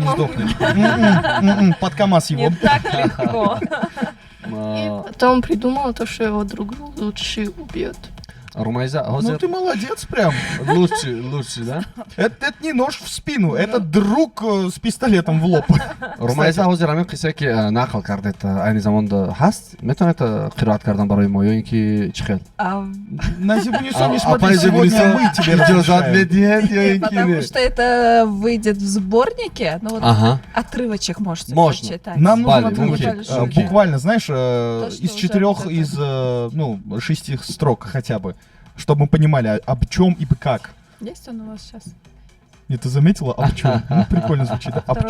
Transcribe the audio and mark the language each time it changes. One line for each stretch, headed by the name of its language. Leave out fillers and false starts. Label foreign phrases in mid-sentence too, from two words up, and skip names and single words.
Russian: он не сдохнет. Под КамАЗ его. Не так легко. И потом придумала то, что его друг лучше убьет. Румайза, Ну
Tajik: hozir
Russian: ты молодец прям. лучше, да? Это не нож в спину, это друг с пистолетом в лоб.
Tajik: румайза ҳозир ҳамин қиссе ки нақл кардед айни замонда ҳаст метавонед қироат кардан барои мо ё ин ки чӣ хел
Russian: На Зебунисон не А смотри, по сегодня Зебунису мы тебе
Tajik: иҷозат
Russian: разрешаем.
Tajik: медиҳед ё ин ки Потому не?
Russian: что это выйдет в сборнике, ну вот Аҳа. отрывочек можете Можно. прочитать. Нам нужен
Tajik: Бали,
Russian: отрывочек, окей, окей. буквально, знаешь, что из уже 4, вот это. из 6 строк хотя бы, чтобы мы понимали, об чем и как. Есть он у вас сейчас? И ты заметила, об чем? Ну, прикольно звучит, да? Об